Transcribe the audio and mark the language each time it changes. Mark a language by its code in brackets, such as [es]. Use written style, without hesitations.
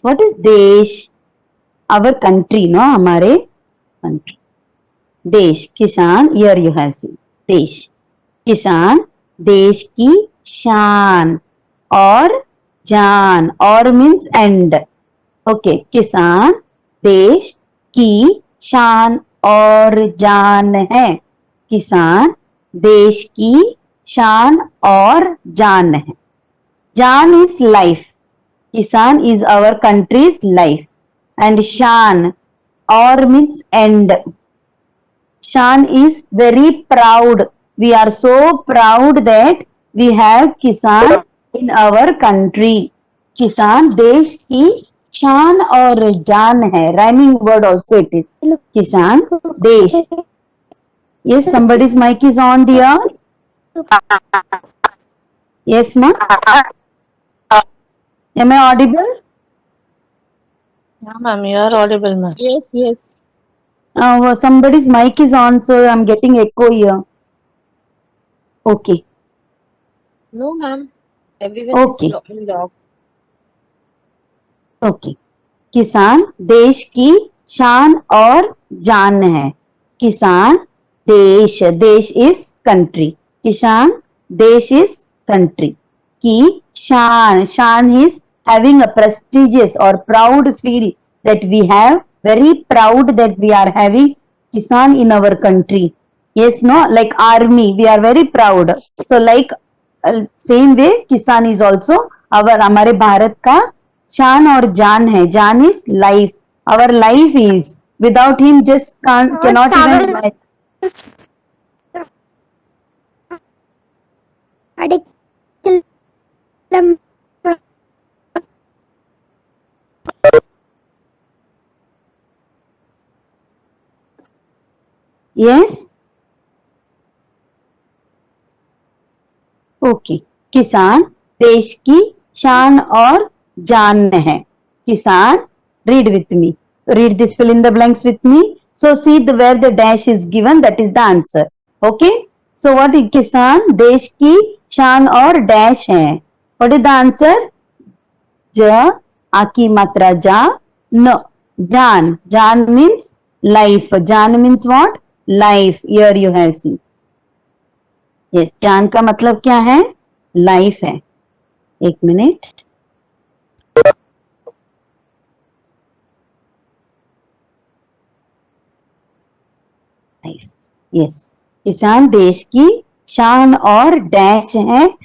[en] What is देश? Our country, no? हमारे country. देश, किसान, here you have seen. [hi] देश. किसान देश की शान और जान. [en] और means and. Okay. [hi] किसान देश की शान और जान है. किसान देश की शान और जान है. [en] जान is life. किसान is our country's life. And शान or means and. Shan is very proud. We are so proud that we have Kisan in our country. [hi] किसान देश की शान और जान है. [en] Rhyming word also it is. [hi] किसान देश. [en] Yes, somebody's mic is on, dear. Yes, ma. Am I audible? Yeah, ma'am, you are audible, ma'am. Yes, yes. Somebody's mic is on, so I'm getting echo here. Okay. No, ma'am. Everyone Okay. is locked. Okay. [hi] किसान देश की शान और जान है. किसान देश, देश [en] Is country. किसान देश is country की शान, शान is having a prestigious or proud feel that we have, very proud that we are having Kisan in our country. Yes, no, like army, we are very proud. So like same way Kisan is also our, [hi] हमारे भारत का शान और जान है. [en] जान is life. Our life is, without him just cannot even imagine. Yes. Okay. [hi] किसान देश की शान और जान है. [en] किसान, read with me. Read this, fill in the blanks with me. So see the where the dash is given, that is the answer. Okay. So what is [hi] किसान देश की शान और dash है. [en] What is the answer? [hi] ज, आ की मात्रा जा, न. जान. [en] जान means life. जान means what? Life. Here you have seen. [hi] Yes, जान का मतलब क्या है? लाइफ है. एक मिनट. यस. किसान देश की शान और डैश है.